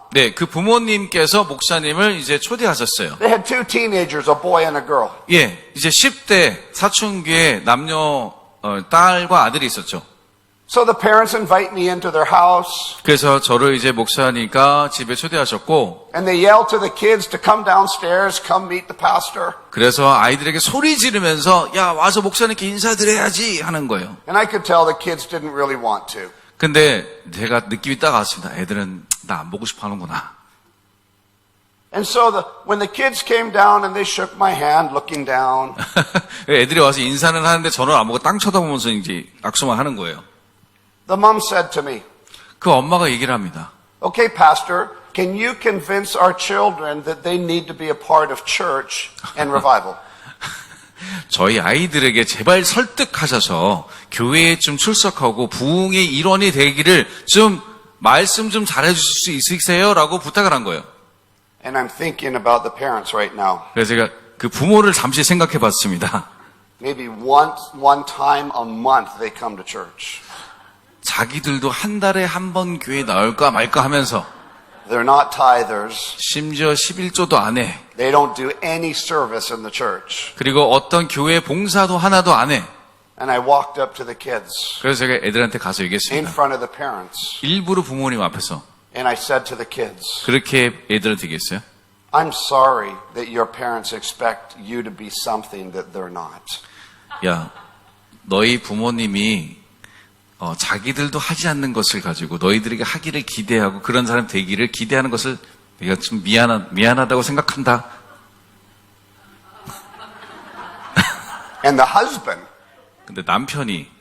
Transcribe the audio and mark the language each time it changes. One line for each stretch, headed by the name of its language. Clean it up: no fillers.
Korean: 네, 그 부모님께서 목사님을 이제 초대하셨어요.
English: They had two teenagers, a boy and a girl.
Korean: 예, 이제 10대 사춘기에 남녀 딸과 아들이 있었죠.
English: So the parents invite me into their house
Korean: 그래서 저를 이제 목사니까 집에 초대하셨고,
English: and they yell to the kids to come downstairs, come meet the pastor.
Korean: 그래서 아이들에게 소리 지르면서 야 와서 목사님께 인사드려야지 하는 거예요.
English: And I could tell the kids didn't really want to.
Korean: 근데 제가 느낌이 딱 왔습니다. 애들은 나 안 보고 싶어 하는구나.
English: And so when the kids came down and they shook my hand looking down,
Korean: 애들이 와서 인사는 하는데 저는 안 보고 땅 쳐다보면서 이제 악수만 하는 거예요.
English: the mom said to me,
Korean: 그 엄마가 얘기를 합니다.
English: okay, pastor, can you convince our children that they need to be a part of church and revival?
Korean: 저희 아이들에게 제발 설득하셔서 교회에 좀 출석하고 부흥의 일원이 되기를 좀 말씀 좀 잘해주실 수 있으세요? 라고 부탁을 한 거예요.
English: And I'm thinking about the parents right now.
Korean: 그래서 제가 그 부모를 잠시 생각해 봤습니다.
English: Maybe one time a month they come to church.
Korean: 자기들도 한 달에 한 번 교회에 나올까 말까 하면서
English: They're not tithers.
Korean: 심지어 11조도 안 해.
English: They don't do any service in the church.
Korean: 그리고 어떤 교회 봉사도 하나도 안 해.
English: And I walked up to the kids
Korean: 그래서 제가 애들한테 가서
English: in
Korean: 얘기했습니다.
English: front of the parents.
Korean: 일부러 부모님 앞에서
English: And I said to the kids,
Korean: 그렇게 애들한테 얘기했어요.
English: I'm sorry that your parents expect you to be something that they're not.
Korean: 야, 너희 부모님이 자기들도 하지 않는 것을 가지고 너희들에게 하기를 기대하고 그런 사람 되기를 기대하는 것을 내가 좀 미안하다고 생각한다.
English: And the husband,
Korean: 근데 남편이